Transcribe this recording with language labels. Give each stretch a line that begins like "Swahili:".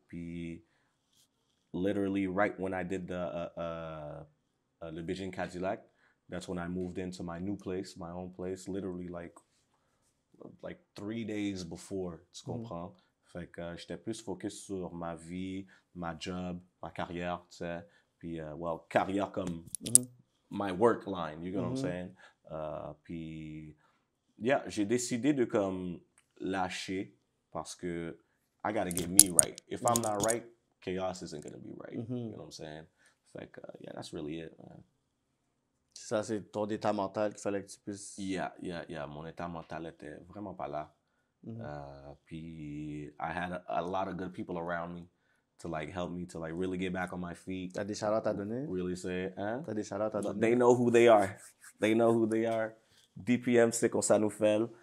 English: Puis, literally, right when I did le Beijing Cadillac, that's when I moved into my new place, my own place, literally like 3 days before,
French: tu comprends? Fait que j'étais plus focus sur ma vie, ma job, ma carrière, tu sais. Puis, well, carrière comme
English: my work line, you know what I'm saying? Puis, yeah,
French: j'ai décidé de comme lâcher parce que
English: I gotta get me right. If I'm not right, chaos isn't gonna be right. You know what I'm saying? It's like, yeah, that's really it, man.
French: Ça, c'est ton état mental qu'il fallait que tu puisses...
English: Yeah.
French: Mon état mental était vraiment pas là.
English: Puis I had a lot of good people around me to like help me to like really get back on my feet.
French: T'as des shout-outs à donner?
English: Really say, hein?
French: T'as des shout-outs à donner?
English: They know who they are. They know who they are.
French: DPM, c'est comme ça nous fait.